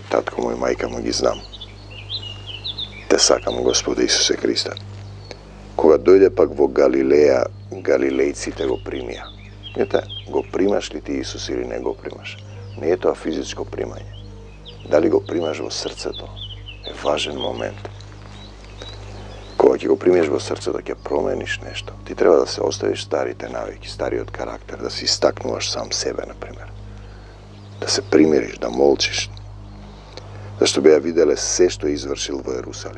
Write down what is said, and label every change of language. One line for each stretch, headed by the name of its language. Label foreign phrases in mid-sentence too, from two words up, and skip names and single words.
Macedonian: Татко мој, мајка му ги знам. Те сакам, Господи Исусе Христе. Кога дојде пак во Галилеја, галилејците го примија. Ете, го примаш ли ти Исус или не го примаш? Не е тоа физичко примање. Дали го примаш во срцето?
Serbian: je važan moment.
Macedonian: Kога ќе го примеш во срце да ќе промениш нешто, ти треба да се оставиш старите навики, стариот карактер, да се истакнуваш сам себе, например. Да се примириш, да молчиш. Зашто беа виделе се што е извршил во Ерусалим.